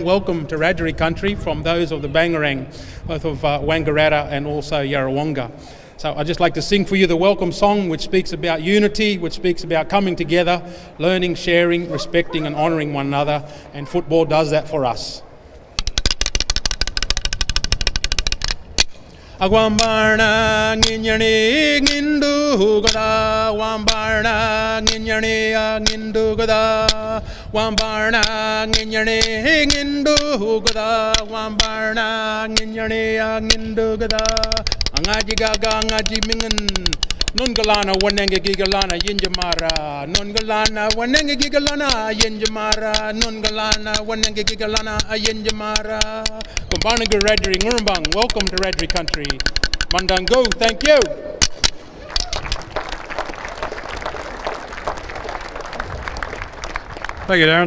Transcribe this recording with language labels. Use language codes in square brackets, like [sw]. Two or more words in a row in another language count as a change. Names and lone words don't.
[en] Welcome to Radjuri country from those of the Bangarang, both of Wangaratta and also Yarrawonga. So I'd just like to sing for you the welcome song, which speaks about unity, which speaks about coming together, learning, sharing, respecting and honouring one another, and football does that for us. [wrw] Wambarna nginyani ngindu gada, Wambarna nginyani ngindu gada, Wambarna nginyani ngindu gada, Wambarna nginyani ngindu gada. Ngaji gaga ngaji mingan, non galana wanenge gigalana yinjamara, non galana wanenge gigalana yinjamara, non galana wanenge gigalana yinjamara. Wambarnaga Radjuri Ngurumbang, [en] welcome to Radjuri country. Mandango, thank you. Thank you, Darren.